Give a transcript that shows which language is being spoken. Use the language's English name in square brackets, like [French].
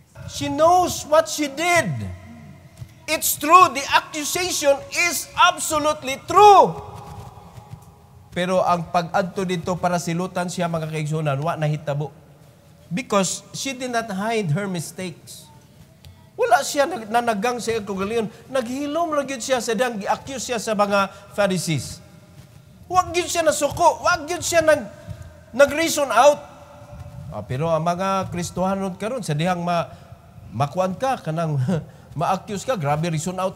[English] She knows what she did. It's true. The accusation is absolutely true. [Cebuano] Pero ang pag-adto dito para silutan siya mga kaigsunan, wa nahitabo. [English] Because she did not hide her mistakes. [Cebuano] Wala siya nanagang sa kagalingon. Naghilom lang yun siya sa dang gi-accuse siya sa mga Pharisees. Wag yun siya nasuko. Wag yun siya nag-reason out. Pero ang mga Kristohanon karon sa dihang makuan ka, kanang ma-accuse ka, grabe reason out.